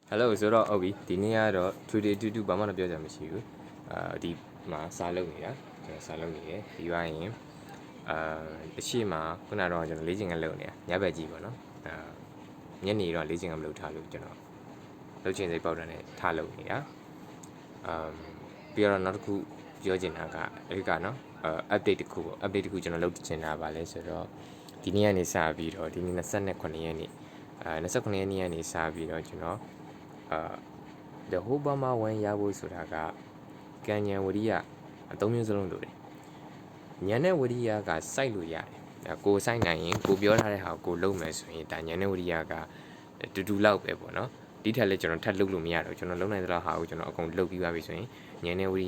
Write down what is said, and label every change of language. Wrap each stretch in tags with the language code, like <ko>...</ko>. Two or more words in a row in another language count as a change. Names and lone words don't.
<my>Hello ဆိုတော့ဟုတ်ပြီဒီနေ့ကတော့</my> <en>today to do</en> <my>ဘာမှတော့ပြောကြမရှိဘူးဒီမှာစာလုပ်နေတာကျွန်တော်စာလုပ်နေတယ်ပြီးသွားရင်အရှိမခုနကတော့ကျွန်တော်လေ့ကျင့်ခန်းလုပ်နေတာညဘက်ကြီးပေါ့နော်ညနေတော့လေ့ကျင့်ခန်းမလုပ်ထားလို့ကျွန်တော်လုပ်ချင်စိတ်ပေါက်တယ်နဲ့ထားလုပ်နေတာ ပြီးတော့နောက်တစ်ခုပြောချင်တာကအဲ့ကနော်update တစ်ခုပေါ့ update တစ်ခုကျွန်တော်လုပ်ချင်တာပါလဲဆိုတော့ဒီနေ့ကနေစပြီးတော့ဒီနေ့29ရက်နေ့29ရက်နေ့ကနေစပြီးတော့ကျွန်တော်</my> <en>the whole Burma</en> <my>1ရဖို့ဆိုတာကကံဉဏ်ဝရိယအသုံးမျိုးစလုံးလိုတယ်ဉာဏ်နဲ့ဝရိယကစိုက်လို့ရတယ်ကိုစိုက်နိုင်ရင်ကိုပြောထားတဲ့ဟာကိုလုပ်မယ်ဆိုရင်ဒါဉာဏ်နဲ့ဝရိယကတူလောက်ပဲပေါ့နော်ဒီထက်လည်းကျွန်တော်ထပ်လုပ်လို့မရတော့ကျွန်တော်လုပ်နိုင်တဲ့ဟာကိုကျွန်တော်အကုန်လုပ်ပြီးပါပြီဆိုရင်ဉာဏ်နဲ့ဝရိယ</my>